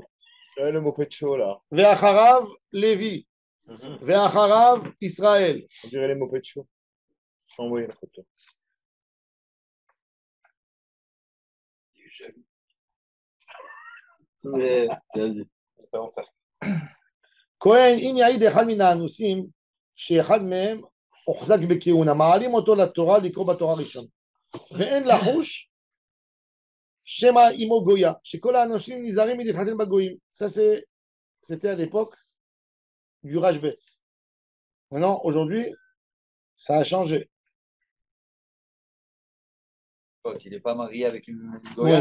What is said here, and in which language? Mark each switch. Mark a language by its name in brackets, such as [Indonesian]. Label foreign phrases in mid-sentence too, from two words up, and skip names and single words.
[French] Le mot pécho, là. [Hebrew] ואחריו לוי, ואחריו ישראל. [French] On dirait les mots pécho. Je t'ai envoyé la photo. [Hebrew] כהן, אם יעיד אחד מן האנוסים, שאחד מהם הוחזק בכהונה, מעלים אותו לתורה לקרוא בתורה ראשון. ואין לחוש שמא עמו גויה, שכל האנוסים נזהרים מלהתחתן בגויים. [French] Ça, c'était à l'époque du Rashbetz. Maintenant, aujourd'hui, ça a changé. Qu'il n'est pas marié avec une Goya.